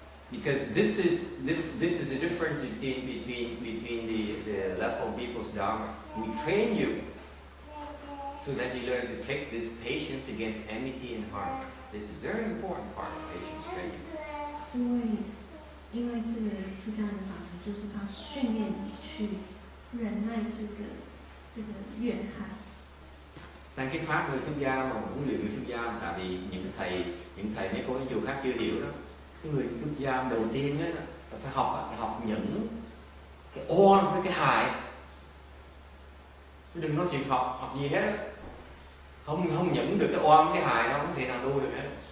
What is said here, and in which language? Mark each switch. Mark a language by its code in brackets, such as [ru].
[en] Because this is the difference between the level people's dharma. We train you so that you learn to take this patience against enmity and harm. This is a very important part of patience training. [zh] 因为这个出家人法门就是他训练你去忍耐这个怨害。 [vi] 但cái pháp người xuất gia mà huấn luyện người xuất gia, tại vì những thầy mấy cô chùa khác chưa hiểu đó. Cái người xuất gia đầu tiên á là phải học những cái oan với cái hại. Đừng nói chuyện học gì hết á. Không nhận được cái oan cái hại nó không thể nào tu được hết.